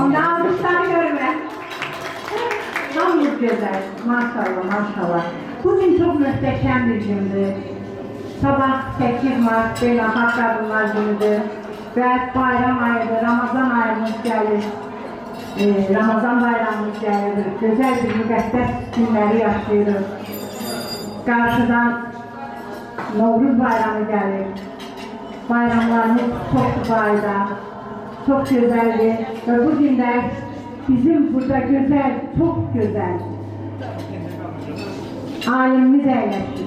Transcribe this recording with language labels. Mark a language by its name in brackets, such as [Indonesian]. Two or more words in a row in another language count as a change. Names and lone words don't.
[Turkish] Onda almışlar görme. Tam bir güzel. Maşallah, maşallah. Bugün çok muhteşem bir gündü. Sabah 8 Mart Beynəlxalq Kadınlar Günüdür. Ve bayram ayıdır, Ramazan ayımız gelir. [Azerbaijani] Ramazan bayramımız gəlir, gözəl bir müqəddəs günləri yaşayırıq. Qarşıdan Novruz bayramı gəlir. Bayramlarımız çoxdur bu ayda, çox gözəldir və bu günlər bizim burada gözəl, çox gözəl alimimiz əyləşir.